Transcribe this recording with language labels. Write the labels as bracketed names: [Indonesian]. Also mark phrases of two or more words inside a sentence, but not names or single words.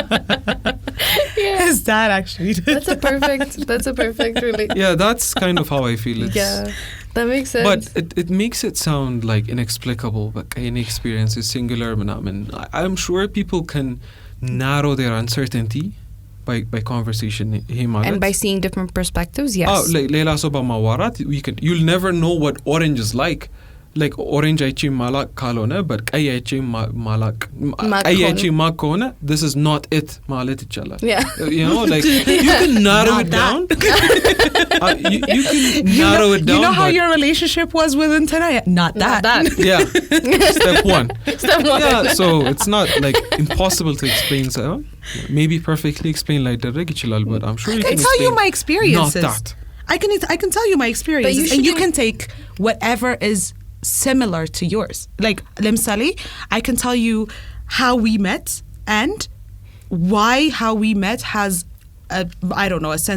[English] Is that actually? That's a perfect relation. Yeah, that's kind of how I feel. Yeah, that makes sense. But it makes it sound like inexplicable. But any experience is singular. I'm sure people can narrow their uncertainty, by conversation [Amharic] ይሄ ማለት [English] And by seeing different perspectives, yes. [Amharic] ሌላ ሰው በማዋራት [English] you'll never know what orange is like orange [Amharic] አይቼ ማላቅ ካልሆነ but ቀይ አይቼ ማላቅ ቀይ አይቼ ማቅ ከሆነ [English] this is not it [Amharic] ማለት ይቻላል. [English] Yeah. You know, you can narrow it down. You can narrow it down. You know how your relationship was with Antonella? Not that. Yeah. Step one. Yeah, so it's not impossible to explain. So maybe perfectly explain [Amharic] ላይደረግ ይችላል, [English] but I'm sure you can tell you my experiences. Not that. I can tell you my experiences, and you can take whatever is similar to yours. Lemsali, I can tell you how we met and why how we met has a sense